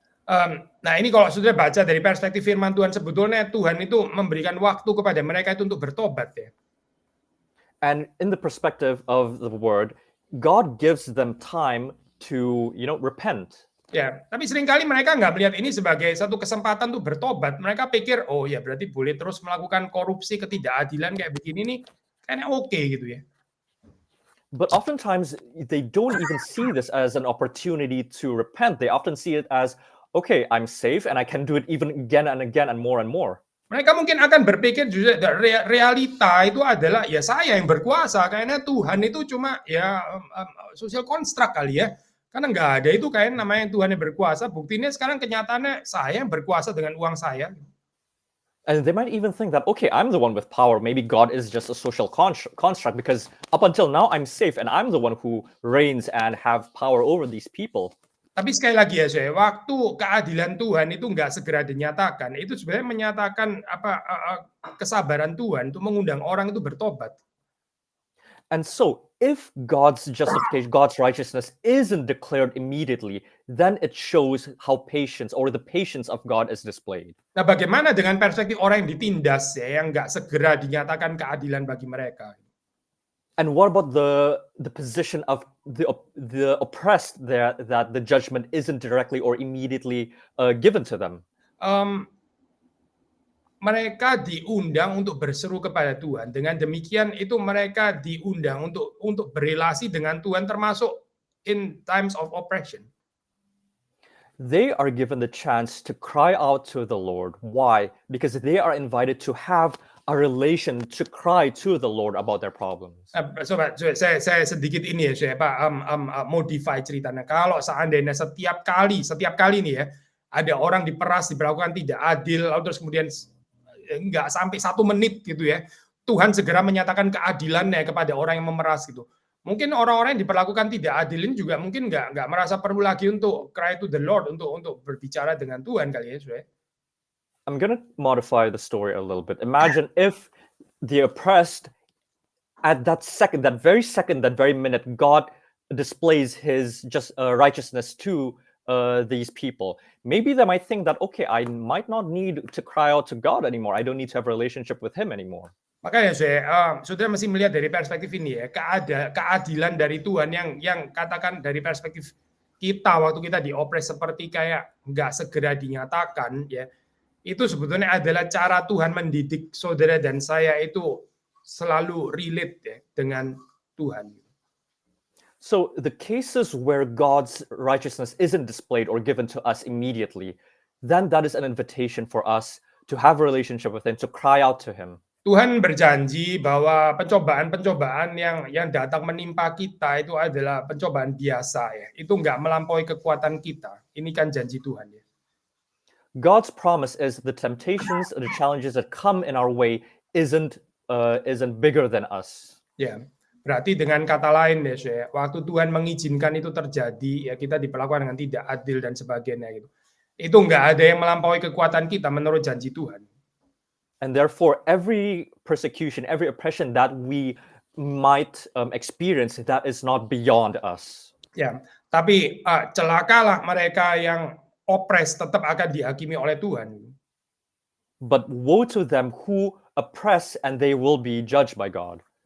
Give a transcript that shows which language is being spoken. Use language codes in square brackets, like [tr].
[id] Nah ini kalau sudah baca dari perspektif firman Tuhan, sebetulnya Tuhan itu memberikan waktu kepada mereka itu untuk bertobat ya. [en] And in the perspective of the word, God gives them time to, repent. [id] Ya, tapi seringkali mereka nggak melihat ini sebagai satu kesempatan untuk bertobat. Mereka pikir, oh ya berarti boleh terus melakukan korupsi, ketidakadilan kayak begini nih, kayaknya oke gitu ya. [en] But oftentimes they don't even see this as an opportunity to repent. They often see it as, okay, I'm safe and I can do it even again and again and more and more. [id] Mereka mungkin akan berpikir juga realita itu adalah ya saya yang berkuasa, kayaknya Tuhan itu cuma ya [en] social construct [id] kali ya. Karena nggak ada itu kayak namanya Tuhan yang berkuasa. Buktinya sekarang kenyataannya saya yang berkuasa dengan uang saya. [en] And they might even think that, okay, I'm the one with power. Maybe God is just a social construct because up until now I'm safe and I'm the one who reigns and have power over these people. [id] Tapi sekali lagi ya saya, waktu keadilan Tuhan itu nggak segera dinyatakan, itu sebenarnya menyatakan kesabaran Tuhan untuk mengundang orang itu bertobat. [en] And so, if God's justification, God's righteousness isn't declared immediately, then it shows how patience or the patience of God is displayed. [id] Nah, bagaimana dengan perspektif orang yang ditindas ya, yang nggak segera dinyatakan keadilan bagi mereka? [en] And what about the position of the oppressed there, that the judgment isn't directly or immediately given to them? [id] Mereka diundang untuk berseru kepada Tuhan. Dengan demikian itu mereka diundang untuk berelasi dengan Tuhan termasuk [en] in times of oppression. They are given the chance to cry out to the Lord. Why? Because they are invited to have a relation, to cry to the Lord about their problems. [id] Sobat, saya sedikit ini ya, saya modify ceritanya. Kalau seandainya setiap kali nih ya, ada orang diperas, diperlakukan tidak adil, lalu terus kemudian nggak sampai 1 menit gitu ya, Tuhan segera menyatakan keadilannya kepada orang yang memeras gitu. Mungkin orang-orang yang diperlakukan tidak adil ini juga mungkin nggak merasa perlu lagi untuk [en] cry to the Lord, [id] untuk berbicara dengan Tuhan kali ya, saudara. [en] I'm gonna modify the story a little bit. Imagine if the oppressed, at that second, that very minute, God displays His righteousness to these people. Maybe they might think that, okay, I might not need to cry out to God anymore. I don't need to have a relationship with Him anymore. [id] Makanya saudara mesti melihat dari perspektif ini ya, keadilan dari Tuhan yang katakan dari perspektif kita waktu kita diopres seperti kayak nggak segera dinyatakan ya, itu sebetulnya adalah cara Tuhan mendidik saudara dan saya itu selalu relate ya dengan Tuhan. [en] So the cases where God's righteousness isn't displayed or given to us immediately, then that is an invitation for us to have a relationship with Him, to cry out to Him. [id] Tuhan berjanji bahwa pencobaan-pencobaan yang datang menimpa kita itu adalah pencobaan biasa ya. Itu nggak melampaui kekuatan kita. Ini kan janji Tuhan ya. [en] God's promise is the temptations, the challenges that come in our way isn't bigger than us. Ya. [id] Berarti dengan kata lain ya, saya, waktu Tuhan mengizinkan itu terjadi, ya kita diperlakukan dengan tidak adil dan sebagainya gitu. Itu nggak ada yang melampaui kekuatan kita menurut janji Tuhan. [en] And therefore, every persecution, every oppression that we might experience, that is not beyond us. [id] Ya, tapi celakalah mereka yang oppress tetap akan dihakimi oleh Tuhan. [en] But woe to them who oppress, and they will be judged by God.